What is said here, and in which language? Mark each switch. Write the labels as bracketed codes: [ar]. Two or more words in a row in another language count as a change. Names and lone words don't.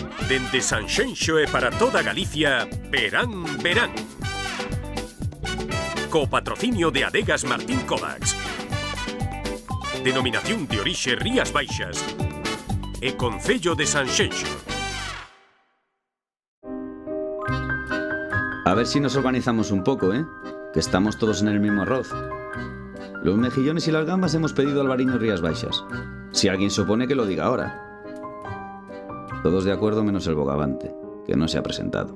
[gl] Dende Sanxenxo e para toda Galicia, Verán, Verán. Co patrocinio de Adegas Martín Kovacs. Denominación de orixe Rías Baixas e Concello de Sanxenxo. [es] A ver si nos organizamos un poco, que estamos todos en el mismo arroz. Los mejillones y las gambas hemos pedido Albariño Rías Baixas. Si alguien se opone, que lo diga ahora. Todos de acuerdo menos el bogavante, que no se ha presentado.